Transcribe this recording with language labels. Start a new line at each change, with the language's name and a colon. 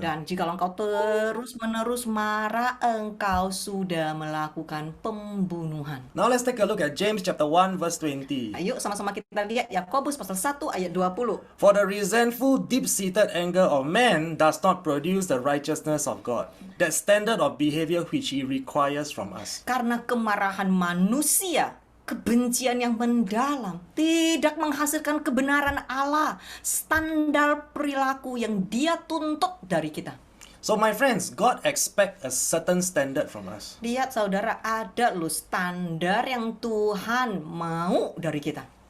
Indonesian: Dan jika engkau terus-menerus marah, engkau sudah melakukan pembunuhan.
English: Now let's take a look at James chapter 1 verse 20.
Indonesian: Ayo sama-sama kita lihat Yakobus pasal 1 ayat 20.
English: For the resentful, deep-seated anger of man does not produce the righteousness of God, that standard of behavior which he requires from us.
Indonesian: Karena kemarahan manusia, kebencian yang mendalam, tidak menghasilkan kebenaran Allah, standar perilaku yang dia tuntut dari kita.
English: So my friends, God expects a certain standard from us.
Indonesian: Lihat saudara, ada loh standar yang Tuhan mau dari kita.